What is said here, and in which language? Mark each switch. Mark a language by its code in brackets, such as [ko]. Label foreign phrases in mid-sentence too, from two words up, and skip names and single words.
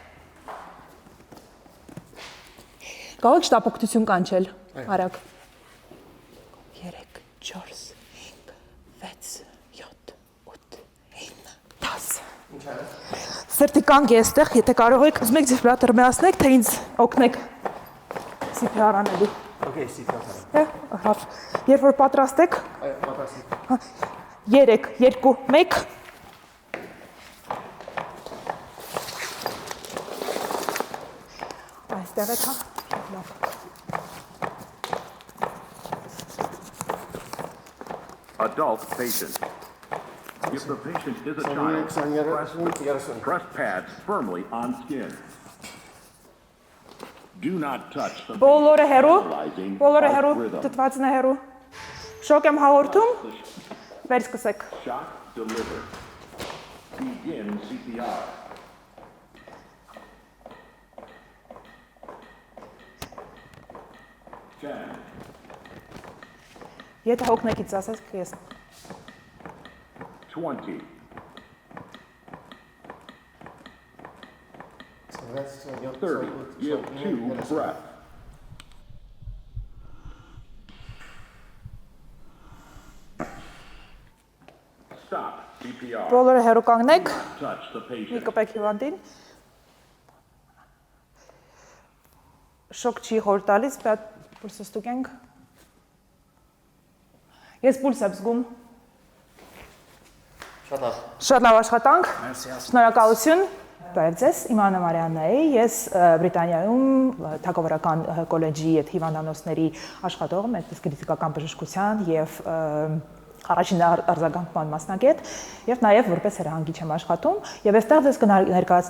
[hy] Կարող եք շտապօգնություն կանչել, արագ։ 3, 4, 5, 6, 7, 8, 9, 10։ Սրտի կանգ է այստեղ, եթե կարող եք, ուզում եք դեֆիբրիլյատորը միացնեք, թե ինձ օգնեք CPR անելու։ [en] Okay, CPR։ [hy] Հավ, երբ որ պատրաստ եք։ 3, 2, 1։ Այստեղ եք, հա։ [en] Adult patient. If the patient is a child, press pads firmly on skin. Do not touch the [hy] Բոլորը հեռու, [en] patient [hy] բոլորը հեռու, [en] rhythm. [hy] դտվածն է հեռու։ Շոկ եմ հաղորդում, վեր սկսեք։ [en] Shock delivered. Begin CPR. Ten. [hy] Եթե հոգնեկից ասես, ես [en] 20. 30. Give 2 breaths. Stop CPR. [hy] բոլորը հեռու կանգնեք, [en] Touch the [hy] մի [en] patient. [hy] կպեք հիվանդին։ Շոկ չի խոր տալիս, պետք պուլսը ստուգենք։ Ես պուլս եմ զգում։ Շատ լավ աշխատանք։ Շնորհակալություն։ Բարև ձեզ, իմ անունը Մարիաննա է, ես Բրիտանիայում թագավորական կոլեջի հիվանդանոցների աշխատող եմ, այդպես կրիտիկական բժշկության եւ առաջին արձագանքման մասնագետ եւ նաեւ որպես հրահանգիչ եմ աշխատում եւ այստեղ ձեզ կներկայացնեմ